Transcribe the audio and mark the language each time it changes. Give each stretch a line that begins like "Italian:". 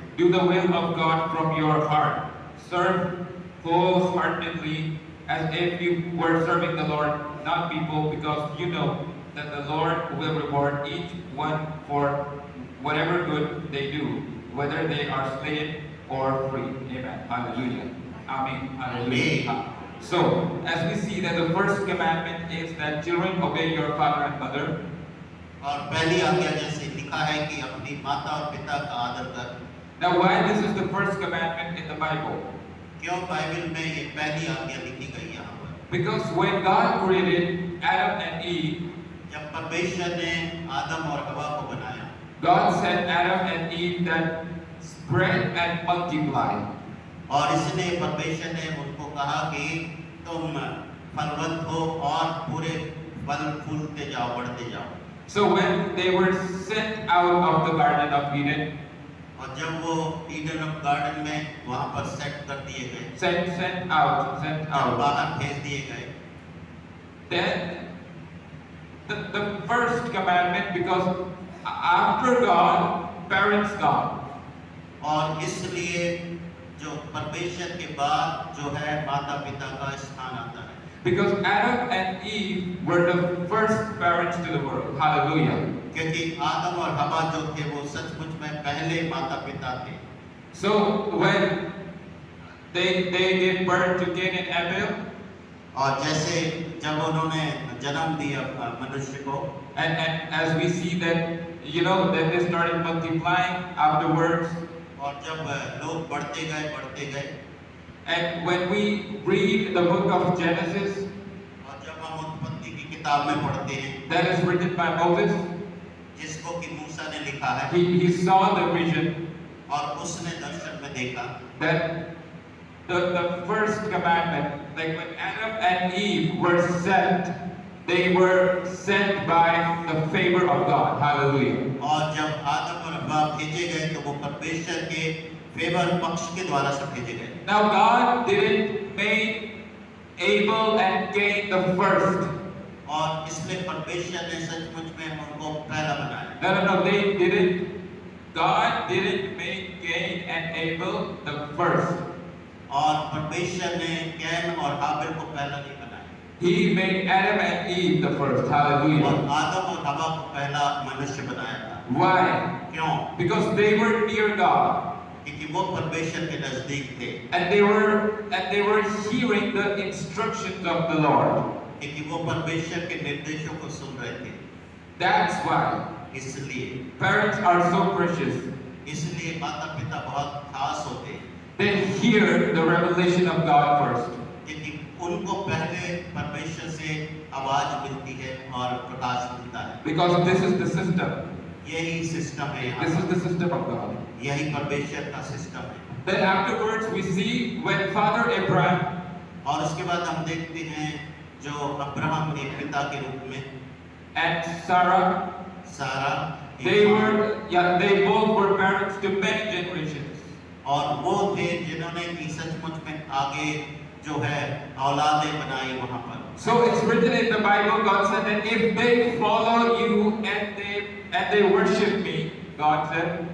English: Do the will of God from your heart. Serve wholeheartedly as if you were serving the Lord, not people, because you know that the Lord will reward each one for whatever good they do, whether they are slave or free. Amen. Hallelujah. Amen. Hallelujah. So, as we see that the first commandment is that children obey your father and mother.
Hindi: और पहली आज्ञा जैसे लिखा है कि अपनी माता और पिता का आदर कर।
English: Now, why this is the first commandment in the Bible?
Hindi: क्यों बाइबल में ये पहली आज्ञा लिखी गई यहाँ पर?
English: Because when God created Adam and Eve,
Hindi: जब परमेश्वर ने आदम और हवा को बनाया,
English: God said Adam and Eve that spread and multiply.
Hindi: और इसने परमेश्वर ने उनको कहा कि तुम फलवंत हो और पूरे फल फूलते जाओ, बढ़ते जाओ।
English: So when they were sent out of the Garden of Eden,
Hindi: और जब वो ईडन ऑफ गार्डन में वहाँ पर सेट कर दिए गए,
English: sent out,
Hindi: बाहर भेज दिए गए,
English: then the first commandment, because after God, parents God.
Hindi: और इसलिए जो परमेश्वर के बाद जो है माता पिता का स्थान आता है।
English: Because Adam and Eve were the first parents to the world. Hallelujah.
Hindi: क्योंकि आदम और हवा जो थे वो सचमुच में पहले माता पिता थे।
English: So when they gave birth to Cain and Abel,
Hindi: और जैसे जब उन्होंने जन्म दिया मनुष्य को,
English: and as we see that, that they started multiplying afterwards.
Hindi: और जब लोग बढ़ते गए,
English: And when we read the book of Genesis,
Hindi: और जब हम उत्पत्ति की किताब में पढ़ते हैं,
English: that is written by Moses,
Hindi: जिसको कि मूसा ने लिखा है,
English: he saw the vision
Hindi: और उसने दर्शन में देखा
English: that the first commandment, like when Adam and Eve were sent, they were sent by the favor of God. Hallelujah.
Hindi: और जब आदम और हव्वा भेजे गए तो वो परमेश्वर के फेवर पक्ष के द्वारा से भेजे गए।
English: Now God didn't make Abel and Cain the first.
Hindi: और इसलिए परमेश्वर ने सचमुच में उनको पहला बनाया।
English: No, they didn't. God didn't make Cain and Abel the first.
Hindi: और परमेश्वर ने कैन और हाबिल को पहला नहीं बनाया।
English: He made Adam and Eve the first.
Hindi: और
English: Hallelujah.
Hindi: आदम और हव्वा को पहला मनुष्य बनाया था।
English: Why?
Hindi: क्यों?
English: Because they were near God.
Hindi: क्योंकि वो परमेश्वर के नजदीक थे।
English: And they were hearing the instructions of the Lord.
Hindi: क्योंकि वो परमेश्वर के निर्देशों को सुन रहे थे।
English: That's why
Hindi: इसलिए
English: parents are so precious.
Hindi: इसलिए माता पिता बहुत खास होते हैं।
English: They hear the revelation of God first.
Hindi: क्योंकि उनको पहले परमेश्वर से आवाज मिलती है और प्रकाश मिलता है।
English: Because this is the system.
Hindi: यही सिस्टम है यहाँ।
English: This is the system of God.
Hindi: यही परमेश्वर का सिस्टम है।
English: Then afterwards we see when Father Abraham
Hindi: और उसके बाद हम देखते हैं जो अब्राहम ने पिता के रूप में
English: and Sarah,
Hindi: सारा
English: they both were parents to many generations.
Hindi: और वो थे जिन्होंने की सचमुच में आगे जो है औलादें बनाई वहाँ पर।
English: So it's written in the Bible, God said that if they follow you and they worship me, God said,